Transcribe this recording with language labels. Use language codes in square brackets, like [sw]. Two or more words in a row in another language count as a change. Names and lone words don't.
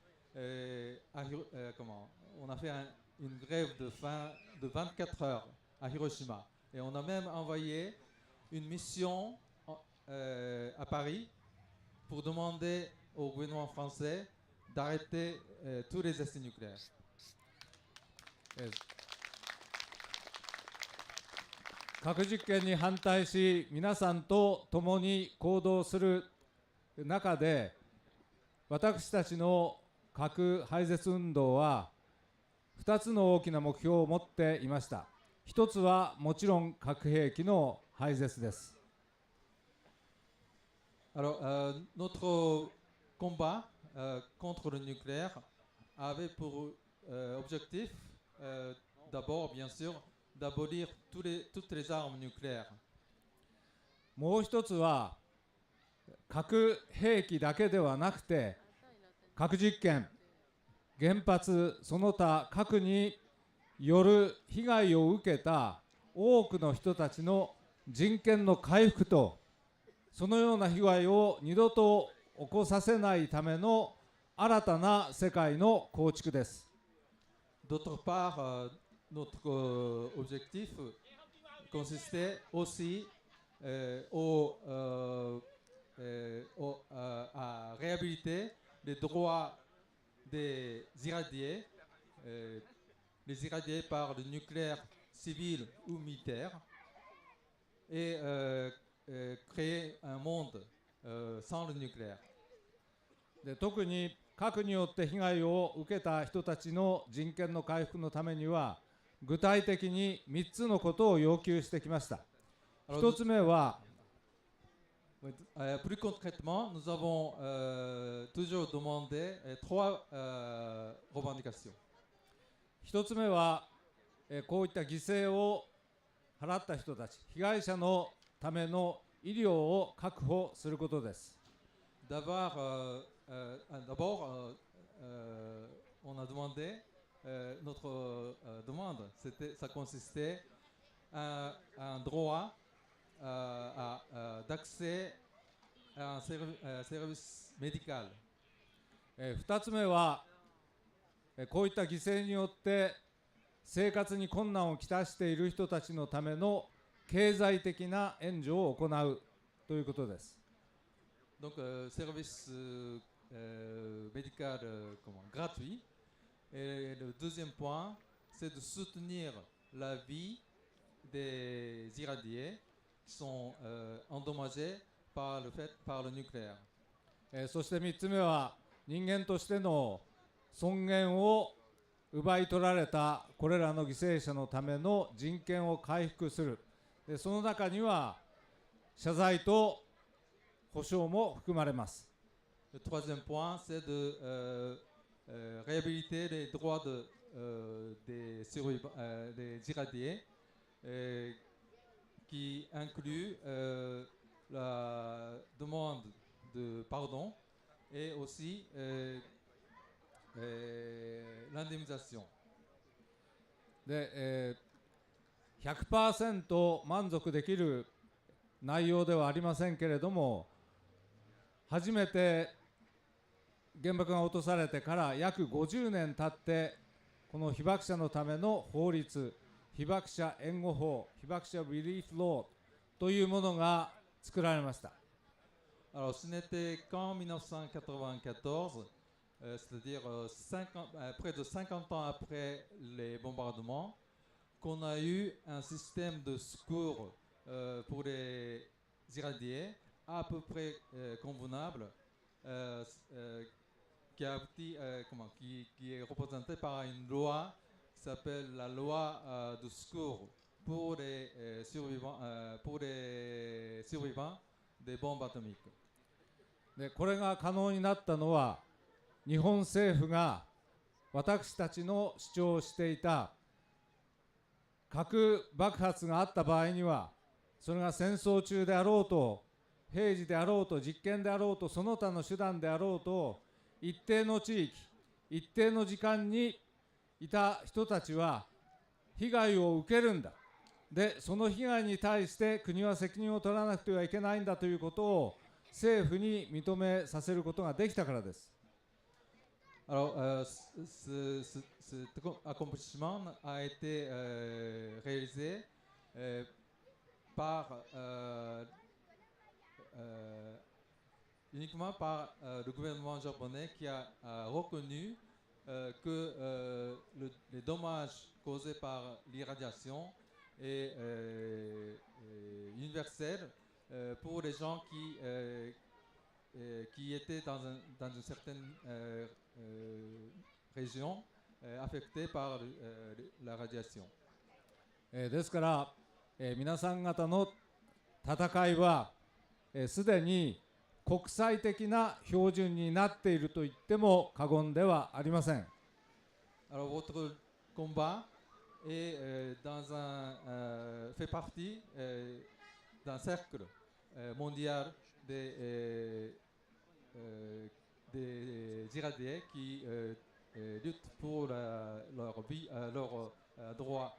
[fr] On a fait une grève de faim de 24 heures à Hiroshima. Et on a même envoyé une mission à Paris pour demander au gouvernement français d'arrêter tous les essais nucléaires. [ja] 核実験に反対し、皆さんと共に行動する中で、私たちの核廃絶運動は2つの大きな目標を持っていました。一つはもちろん核兵器の廃絶です。 [fr] Alors, notre combat contre le nucléaire avait pour objectif, d'abord, bien sûr, d'abolir toutes les armes nucléaires. [ja] もう一つは核兵器だけではなくて、核実験、原発、その他核による被害を受けた多くの人たちの人権の回復と、そのような被害を二度と起こさせないための新たな世界の構築です。 [fr] D'autre part, notre objectif consistait aussi à réhabiliter les droits des irradiés, les irradiés par le nucléaire civil ou militaire, et créer un monde sans le nucléaire. [ja] で特に核によって被害を受けた人たちの人権の回復のためには具体的に3つのことを要求してきました。1つ目は [fr] Plus concrètement, nous avons toujours demandé 3 revendications. [ja] 1 つ目はこういった犠牲を払った人たち、被害者のための医療を確保することです。 [fr] D'abord, on a demandé, notre demande, ça consistait à un droit d'accès à un service médical. [ja] 2 つ目はこういった犠牲によって生活に困難をきたしている人たちのための経済的な援助を行うということです。 [fr] Donc, service médical gratuit. Et le deuxième point, c'est de soutenir la vie des irradiés qui sont endommagés par le nucléaire. [ja] そして3つ目は人間としての尊厳を奪い取られたこれらの犠牲者のための人権を回復する。でその中には謝罪と保障も含まれます。 [fr] Le troisième point, c'est de réhabiliter les droits des irradiés, qui inclut la demande de pardon et aussi l'indemnisation. [ja] で、100% 満足できる内容ではありませんけれども、初めて原爆が落とされてから約50年経ってこの被爆者のための法律、被爆者援護法、被爆者 [en] relief law [ja] というものが作られました。 [fr] Alors, ce n'était qu'en 1994, c'est-à-dire près de 50 ans après les bombardements, qu'on a eu un système de secours pour les irradiés à peu près convenable, qui est représenté par une loi qui s'appelle la loi de secours pour les survivants des bombes atomiques. [ja] でこれが可能になったのは日本政府が私たちの主張していた核爆発があった場合にはそれが戦争中であろうと平時であろうと実験であろうとその他の手段であろうと一定の地域一定の時間にいた人たちは被害を受けるんだ。でその被害に対して国は責任を取らなくてはいけないんだということを政府に認めさせることができたからです。 [fr] Alors, cet accomplissement a été réalisé uniquement par le gouvernement japonais qui a reconnu que les dommages causés par l'irradiation est universel pour les gens qui étaient dans une certaine région affectée par la radiation. [ja] ですから、皆さん方の戦いはすでに国際的な標準になっていると言っても過言ではありません。 [fr] Alors, votre combat est fait partie d'un cercle mondial des irradiés qui luttent pour leur vie, leurs droits.